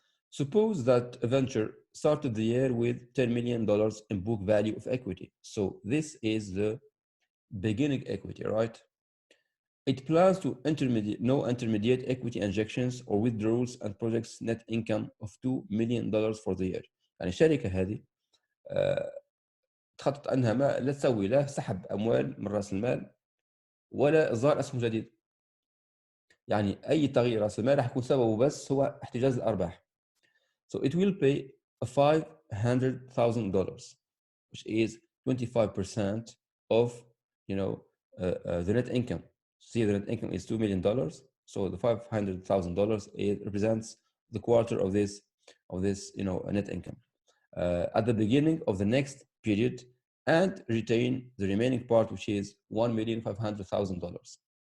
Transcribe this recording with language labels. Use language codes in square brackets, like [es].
[en] Suppose that a venture started the year with $10 million in book value of equity. So this is the beginning equity, right? It plans to no intermediate equity injections or withdrawals and projects net income of $2 million for the year. [ar] يعني الشركة هذه تخطط أنها ما لا تسوي لا سحب أموال من رأس المال ولا إصدار أسهم جديدة. يعني أي تغيير رأس المال راح يكون سببه بس هو احتجاز الأرباح. [en] So it will pay $500,000, which is 25% of, the net income. See, the net income is $2 million. So the $500,000 represents the quarter of this, net income at the beginning of the next period, and retain the remaining part, which is $1,500,000.